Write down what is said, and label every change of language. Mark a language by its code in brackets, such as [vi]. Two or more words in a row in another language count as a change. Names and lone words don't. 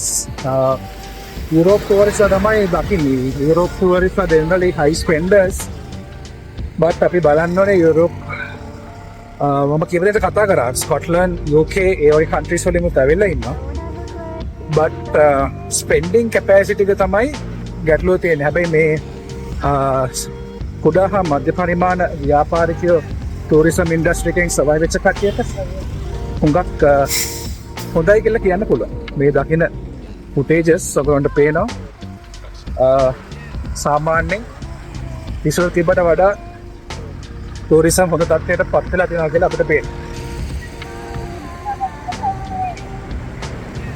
[en] Europe tourists [si] තමයි දකින්නේ. [en] Europe tourists are generally high spenders. [si] but අපි බලන්න ඕනේ Europe මම කියන විදිහට කතා කරා Scotland, UK ඒ වගේ countries වලින් ඇවිල්ලා ඉන්නවා. but [en] spending capacity [si] එක තමයි ගැටලුව තියෙන්නේ. හැබැයි මේ කුඩා හා මධ්‍ය පරිමාණ ව්‍යාපාරිකයෝ [en] tourism industry [si] එකෙන් survive වෙච්ච කට්ටියට හුඟක් හොඳයි කියලා කියන්න පුළුවන්. මේ දකින footages ඔයගොල්ලන්ට පේනවා සාමාන්‍යයෙන් ඉස්සර තිබ්බට වඩා tourism හොඳ තත්ත්වයට පත් වෙලා තියෙනවා කියලා අපිට පේනවා.